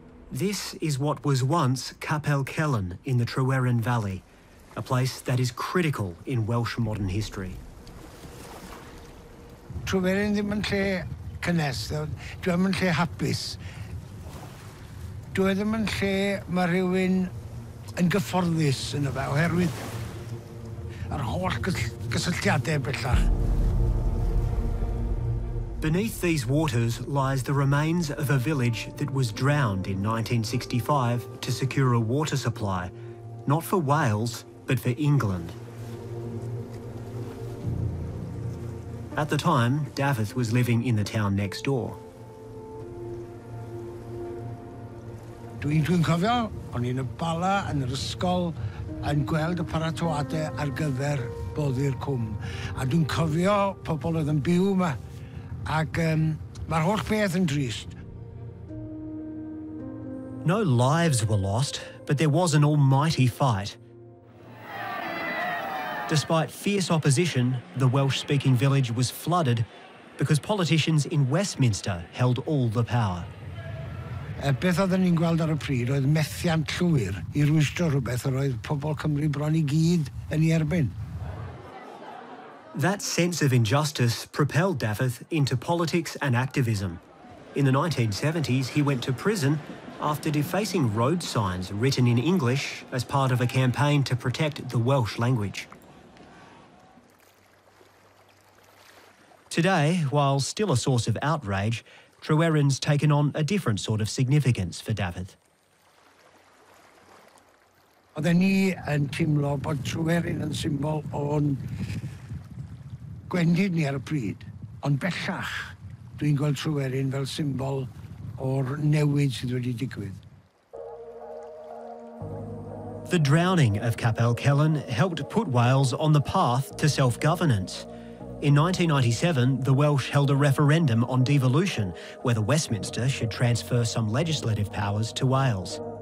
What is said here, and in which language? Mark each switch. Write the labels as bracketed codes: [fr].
[en] This is what was once Capel in the Tryweryn Valley, a place that is critical in Welsh modern history. [cy] Tryweryn ddim yn lle cynnes, dwi'n yn lle hapus. Dwi ddim yn lle mae rhywun yn gyfforddus yn y fe, oherwydd yr holl gysylltiadau bellach. [en] Beneath these waters lies the remains of a village that was drowned in 1965 to secure a water supply, not for Wales, but for England. At the time, Dafydd was living in the town next door. [cy] Dwi'n cofio, o'n i'n y bala yn yr ysgol yn gweld y paratoadau ar gyfer boddi'r cwm. A dwi'n cofio pobl oedd yn byw yma. Ac mae'r holl beth yn drist. [en] No lives were lost, but there was an almighty fight. Despite fierce opposition, the Welsh-speaking village was flooded because politicians in Westminster held all the power. [cy] Beth oedden ni'n gweld ar y pryd oedd methiant llwyr I rwystro rhywbeth yr oedd pobl Cymru bron I gyd yn I erbyn. [en] That sense of injustice propelled Dafydd into politics and activism. In the 1970s, he went to prison after defacing road signs written in English as part of a campaign to protect the Welsh language. Today, while still a source of outrage, Tryweryn's taken on a different sort of significance for Dafydd. [cy] Oedden ni yn teimlo bod Tryweryn yn symbol o'n gwendid ni ar y pryd, ond bellach dwi'n gweld Tryweryn fel symbol o'r newid sydd wedi digwydd. [en] The drowning of Capel helped put Wales on the path to self-governance. In 1997, the Welsh held a referendum on devolution, whether Westminster should transfer some legislative powers to Wales.